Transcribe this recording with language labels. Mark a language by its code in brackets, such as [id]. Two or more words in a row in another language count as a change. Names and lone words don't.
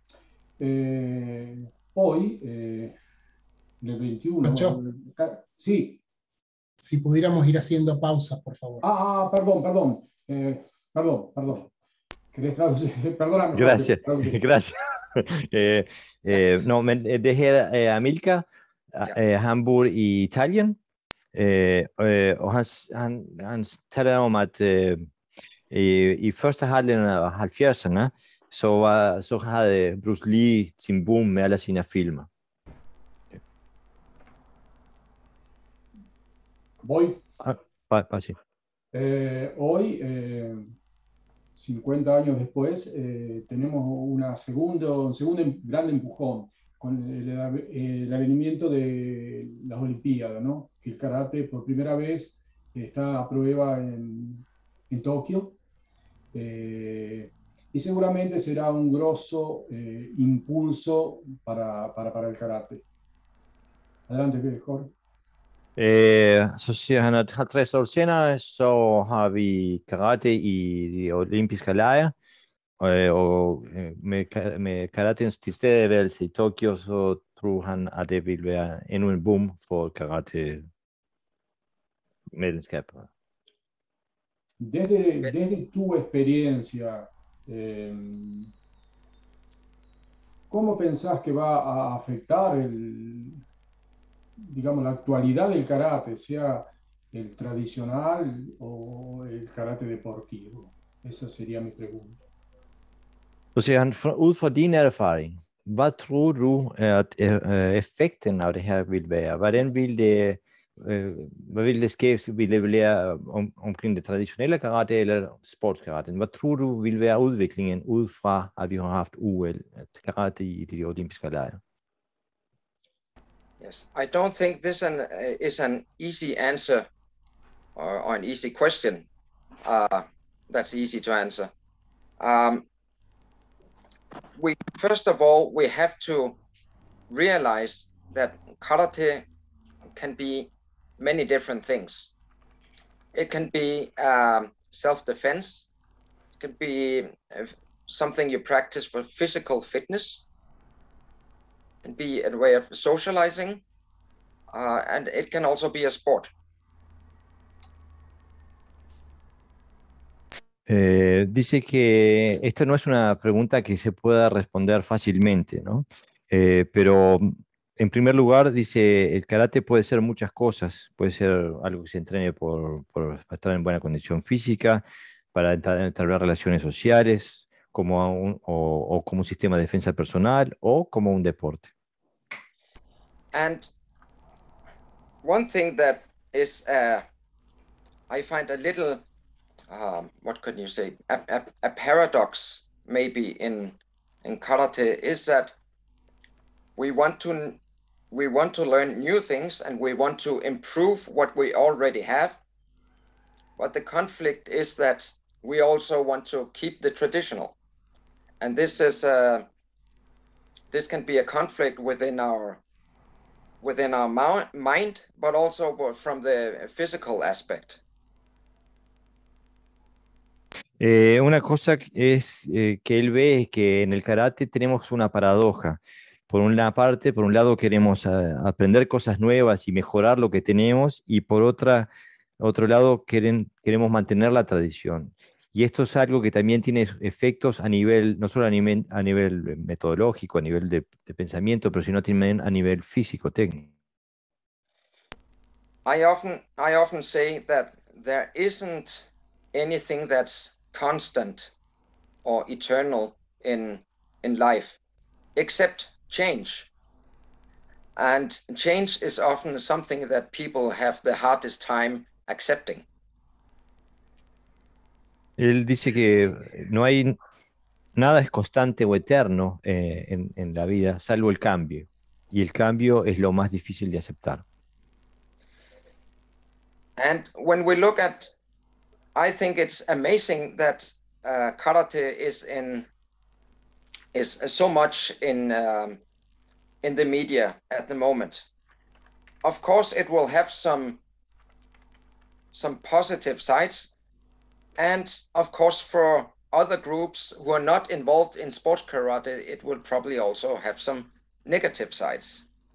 [es] Hoy, en el 21, Pancho, sí. si pudiéramos ir haciendo pausas, por favor. Perdón. ¿Querés traducir? Perdóname. Gracias, gracias. No, [da] men det her er Amilcar. Han bor i Italien, og han taler om, at i første halvdelen af 70'erne, så havde Bruce Lee sin boom med alle sine filmer. [es] Voy. Sí. Hoy, 50 años después, tenemos un segundo gran empujón con el advenimiento de las Olimpiadas, ¿no? Que el karate por primera vez está a prueba en Tokio, y seguramente será un grosso impulso para el karate. Adelante, Jorge. [da] Så siger han, at 50 år senere, så har vi karate i de olympiske lege, og med karatens tilstedeværelse i Tokyo, så tror han, at det vil være endnu en boom for karate-medlemskab. Desde tu experiencia, ¿cómo pensás que va a afectar digamos, la actualidad del karate, sea el tradicional o el karate deportivo? Esa sería mi pregunta. Så siger han, ud fra din erfaring, hvad tror du, at effekten af det her vil være? Hvad vil det ske? Vil det være omkring det traditionelle karate eller sportskarate? Hvad tror du vil være udviklingen ud fra, at vi har haft UL karate i de olympiske lege? [en] Yes, I don't think this is an easy answer or an easy question that's easy to answer. First of all, we have to realize that karate can be many different things. It can be self-defense. It can be something you practice for physical fitness. It can be a way of socializing, and it can also be a sport. [es] Dice que esta no es una pregunta que se pueda responder fácilmente, ¿no? Pero en primer lugar, dice, el karate puede ser muchas cosas. Puede ser algo que se entrene por estar en buena condición física, para entablar relaciones sociales, o como un sistema de defensa personal, o como un deporte. [en] And one thing that is, I find a little, what could you say, a paradox maybe in karate is that we want to learn new things and we want to improve what we already have. But the conflict is that we also want to keep the traditional. And this can be a conflict within our mind, but also from the physical aspect. [es] Una cosa es que él ve es que en el karate tenemos una paradoja. Por una parte, por un lado queremos aprender cosas nuevas y mejorar lo que tenemos, y por otro lado queremos mantener la tradición. Y esto es algo que también tiene efectos a nivel, no solo a nivel metodológico, a nivel de pensamiento, pero sino también a nivel físico, técnico. [en] I often say that there isn't anything that's constant or eternal in life, except change. And change is often something that people have the hardest time accepting. [es] Él dice que no hay nada es constante o eterno en la vida, salvo el cambio. Y el cambio es lo más difícil de aceptar. [en] And when we look at, I think it's amazing that karate is so much in the media at the moment. Of course, it will have some positive sides, and of course, for other groups who are not involved in sports karate, it will probably also have some negative sides.